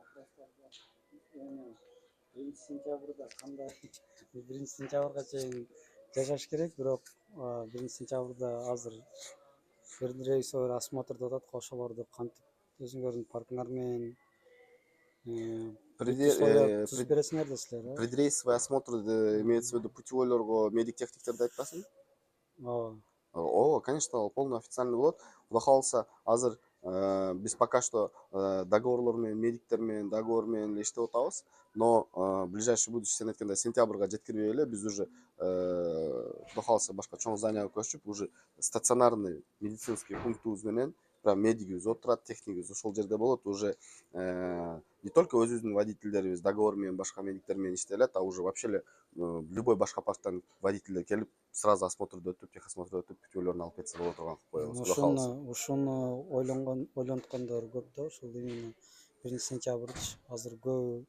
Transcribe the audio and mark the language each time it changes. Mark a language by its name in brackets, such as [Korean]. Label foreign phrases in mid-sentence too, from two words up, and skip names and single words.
[Kyrgyz] 1-сентябрда кандай? 1-сентябрга чейин жашаш керек, бирок 1-сентябрда азыр рейсовый осмотрда атат, ошолорду кантип өзүңөрдүн паркыңар менен түзүп бересиңер да силер. [Russian] Предрейсовый осмотр имеется в виду [Kyrgyz] путевойлорго медик техниктерди айтпасың? Ооба, конечно, [Russian] полный официальный [Kyrgyz] болот. Кудай кааласа, азыр биз [Russian] пока что [Kyrgyz] договорлор менен, медиктер менен, договор менен иштеп атабыз. [Russian] Но ближайший будущее, [Kyrgyz] сен айткандай, сентябрга жеткирбей эле биз уже кудай кааласа башка чоң зданияга көчүп, уже [Russian] стационарный медицинский [Kyrgyz] пунктубуз менен прям медигибиз отурат, техникибиз ошол жерде болот. [Russian] Уже не только [Kyrgyz] өзүбүздүн водительдерибиз договор менен башка медиктер менен иштей алат, [Russian] а уже вообще [Kyrgyz] эле любой башка парктан водительдер келип сразу осмотрду өтүп, техосмотрду өтүп, путевойлорун алып кетсе боло турган кылып коебуз. Ушуну ойлонткондор көп да, ушул именно 1-сентябрда азыр көп.